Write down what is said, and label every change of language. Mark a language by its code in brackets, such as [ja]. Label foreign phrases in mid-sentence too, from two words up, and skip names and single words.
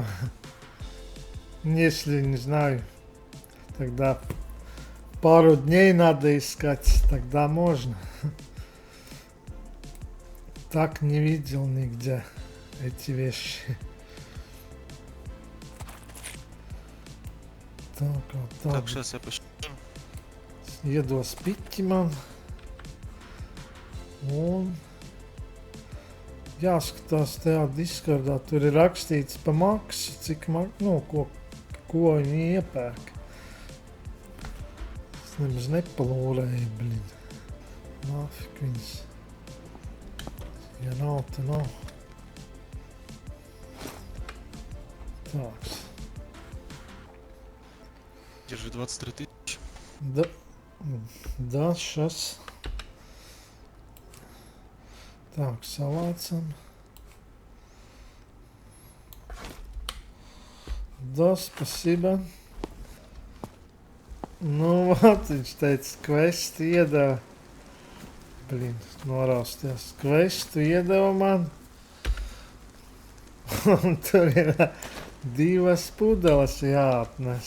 [ru] Если, не знаю, тогда пару дней надо искать, тогда можно. Так не видел нигде эти вещи. Так, сейчас я пишу. [lv] Iedos piķi man. Un jāskatās tajā Discordā, tur ir rakstīts pa maksu, cik ko viņi iepērk. Es nemaz nepalūrēju, blin. Nāfik viņas. Ja nav, tad nav. Tāks. [ru] Держи 23 тысячи. Да, сейчас. Так, savācam. Да, спасибо. [lv] Nu, viņš teica, kvestu iedeva. Blin, norausties. Kvestu iedeva man. Un tur ir 2 pudeles jāatnes.